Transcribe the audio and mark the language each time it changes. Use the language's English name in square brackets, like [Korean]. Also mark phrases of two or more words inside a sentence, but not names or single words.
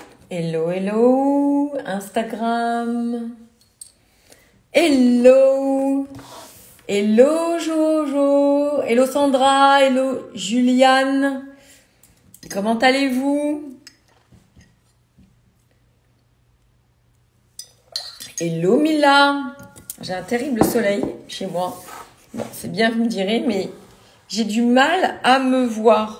[English] Hello, hello, Instagram. Hello. Hello, Jojo. Hello, Sandra. Hello, [French] Juliane. Comment allez-vous? [English] Hello, Mila. [French] J'ai un terrible soleil chez moi. Bon, c'est bien, vous me direz, mais j'ai du mal à me voir.